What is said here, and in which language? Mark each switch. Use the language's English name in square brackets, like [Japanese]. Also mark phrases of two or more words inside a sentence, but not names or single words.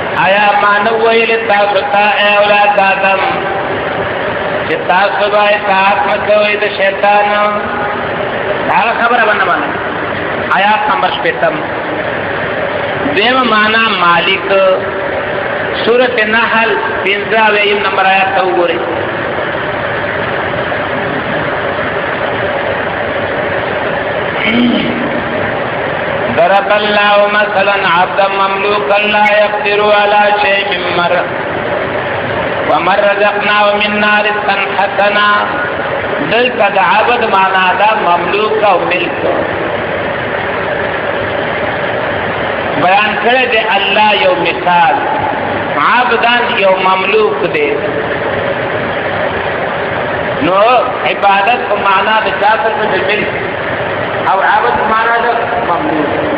[Pashto] آیا مانو ویل تاسو ته اے اولاد آدم چې تاسو به اطاعت مه کوئ د شیطان؟ هغه خبره به نه منئ. آیات نمبر 55. دویمه معنا مالک. سورت نحل 15 نمبر آیات ته وګورئ. [Arabic] ضرب الله مثلا عبدا مملوكا لا يقدر على شيء ومن رزقناه منا رزقا حسنا. [Pashto] دلته د عبد معنا دا مملوک او ملک بیان کړی دی الله یو مثال. عبدان یو مملوک دی، نو عبادت په معنا د چا څه د ملک او عبد معنا د مملوک.